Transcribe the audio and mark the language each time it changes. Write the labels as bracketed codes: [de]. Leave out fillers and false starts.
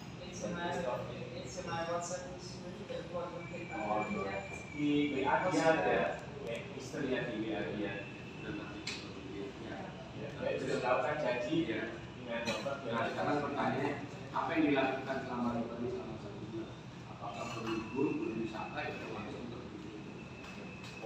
[en] It's in my WhatsApp history, the appointment with my Oh, architect. [id] di WA dia ada, ya, istrinya di WA dia. Dia sudah melakukan janji dengan dokter. Nah, sekarang pertanyaannya, apa yang dilakukan selama ini selama 1 bulan? Apakah berlibur, berwisata, itu langsung terlibur?